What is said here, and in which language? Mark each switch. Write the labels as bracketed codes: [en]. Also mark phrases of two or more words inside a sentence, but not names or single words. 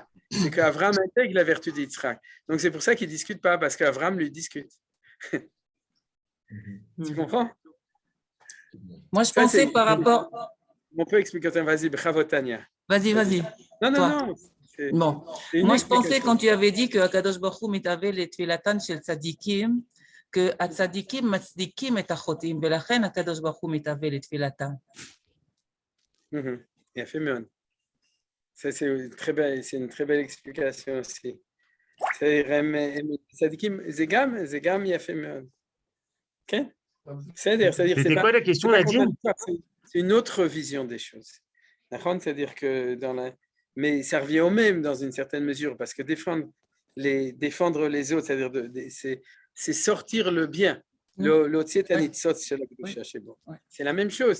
[fr] C'est qu'Avraham intègre la vertu de Yitzhak. Donc c'est pour ça qu'il ne discute pas, parce qu'Avraham lui discute. Tu comprends? Moi, je pensais par rapport. On peut expliquer, vas-y, Bravotania. Vas-y. Non. Bon, moi je pensais quand tu avais dit que [he] הקדוש ברוך הוא מתאוה ל תפילתן של צדיקים, que הצדיקים מצדיקים את החוטאים, ולכן הקדוש ברוך הוא מתהווה לתפילתם. יפה מאוד. [fr] C'est une très belle explication aussi. [he] צדיקים, זה גם יפה מאוד. [fr] Okay. C'est-à-dire c'était quoi la question, Nadine? C'est une autre vision des choses. C'est-à-dire que mais ça revient au même dans une certaine mesure, parce que défendre les autres, c'est-à-dire c'est sortir le bien. C'est la même chose.